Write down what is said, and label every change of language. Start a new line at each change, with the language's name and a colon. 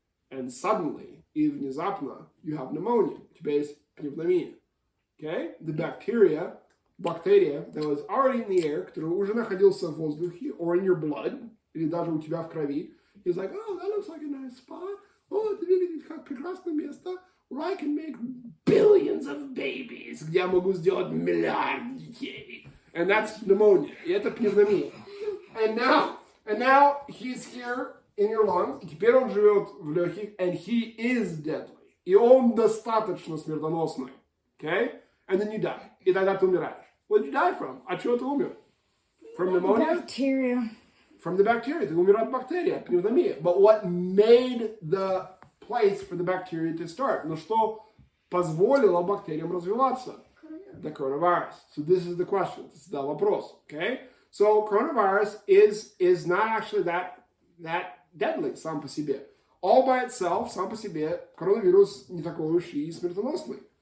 English: And suddenly,
Russian: и внезапно,
English: you have pneumonia.
Russian: У тебя есть пневмония.
English: Okay? The bacteria that was already in the air,
Russian: который уже находился в воздухе,
English: or in your blood,
Russian: или даже у тебя в крови,
English: is like, oh, that looks like a nice spot.
Russian: Oh, это выглядит как прекрасное место.
English: Where I can make billions of babies.
Russian: Где я могу сделать миллиард детей.
English: And that's pneumonia.
Russian: И это пневмония.
English: And now he's here in your lungs.
Russian: И теперь он живет в легких.
English: And he is deadly.
Russian: И он достаточно смертоносный.
English: Okay? And then you die.
Russian: И тогда ты умираешь.
English: What did you die from?
Russian: От чего ты умер?
English: From pneumonia? Bacteria. From the bacteria.
Russian: Ты умер от бактерии, от пневмонии.
English: But what made the place for the bacteria to start?
Russian: Но что позволило бактериям развиваться?
English: The coronavirus. So this is the question. This is the вопрос. Okay? So coronavirus is not actually that deadly
Russian: сам по себе.
English: All by itself,
Russian: сам по себе, коронавирус не такой уж и смертоносный.